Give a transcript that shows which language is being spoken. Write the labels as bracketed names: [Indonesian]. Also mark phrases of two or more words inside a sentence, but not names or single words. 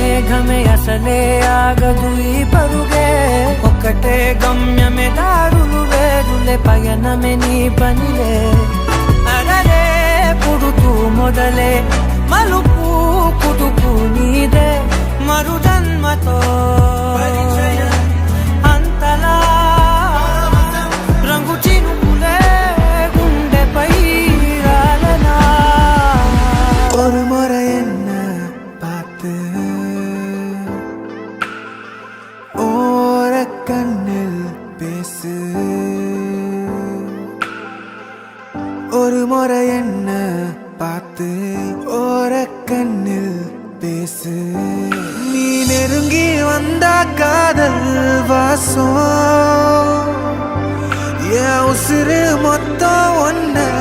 [Telugu] స్నేహమే అసలే ఆగదు ఈ పరుగే ఒక్కటే గమ్యమే దారులు వేరులే పయనమే నీ పనిలే అరరే పుడుతూ మొదలే మలుపు కుటుకు నీదే మరు జన్మతో అంతలా రంగు చినుకులే గుండెపై రాలనా [Tamil] ஒரு முறை என்ன பார்த்து ஓர கண்ணில் பேசு ஒரு முறை என்ன பார்த்து ஓர கண்ணில் பேசு நீ நெருங்கி வந்த காதல் வாசம் என் உசுறு மொத்தம் ஒன்ன